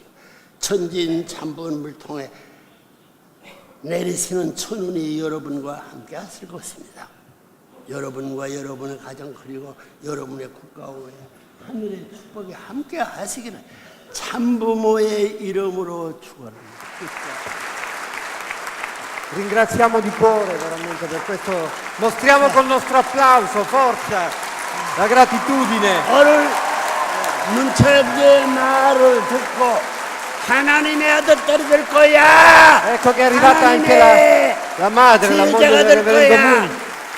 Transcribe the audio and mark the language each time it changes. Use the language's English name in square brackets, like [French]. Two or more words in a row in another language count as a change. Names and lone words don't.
[Korean] 천진찬번을 통해 내리시는 천운이 여러분과 함께 하실 것입니다. 여러분과 여러분의 가정 그리고 여러분의 국가와 하늘의 축복이 함께 하시기를 참부모의 이름으로 축원합니다. [Italian] Ringraziamo di cuore veramente per questo. Mostriamo col nostro applauso, forza, la gratitudine. [Korean] 오늘 문철기의 말을 듣고 하나님의 아들딸이 될 거야. [Italian] Ecco che è arrivata anche la madre, la moglie del reverendo Moon.